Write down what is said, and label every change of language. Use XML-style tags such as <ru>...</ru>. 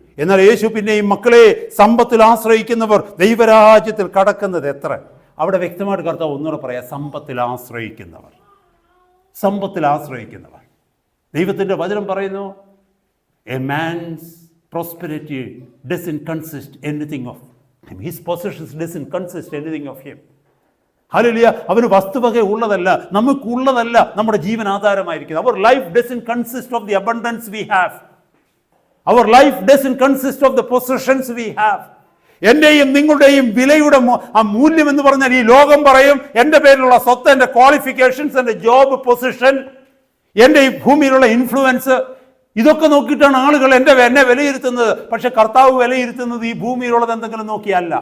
<ml>എന്നാൽ യേശു പിന്നെയും, മക്കളെ, സമ്പത്തിൽ ആശ്രയിക്കുന്നവർ ദൈവരാജ്യത്തിൽ കടക്കുന്നത് എത്ര. അവിടെ വ്യക്തമായിട്ട് കർത്താവ് ഒന്നുകൂടെ പറയാം, സമ്പത്തിൽ ആശ്രയിക്കുന്നവർ. സമ്പത്തിൽ ആശ്രയിക്കുന്നവർ. ദൈവത്തിൻ്റെ വചനം പറയുന്നു,</ml> <en>A man's prosperity doesn't consist anything of him. His possessions doesn't consist anything of him.</en> <ml>Hallelujah. അവന് വസ്തുവക ഉള്ളതല്ല, നമുക്കുള്ളതല്ല നമ്മുടെ ജീവൻ ആധാരമായിരിക്കുന്നത്.</ml> <en>Our life doesn't consist of the abundance we have. Our life doesn't consist of the possessions we have.</en> <ml>എൻ്റെയും നിങ്ങളുടെയും വിലയുടെ ആ മൂല്യം എന്ന് പറഞ്ഞാൽ ഈ ലോകം പറയും എൻ്റെ പേരിലുള്ള സ്വത്ത്, എൻ്റെ ക്വാളിഫിക്കേഷൻസ്, എൻ്റെ ജോബ് പൊസിഷൻ, എൻ്റെ ഈ ഭൂമിയിലുള്ള ഇൻഫ്ലുവൻസ്, ഇതൊക്കെ നോക്കിയിട്ടാണ് ആളുകൾ എന്നെ വിലയിരുത്തുന്നത്. പക്ഷെ കർത്താവ് വിലയിരുത്തുന്നത് ഈ ഭൂമിയിലുള്ളത് എന്തെങ്കിലും നോക്കിയല്ല.</ml>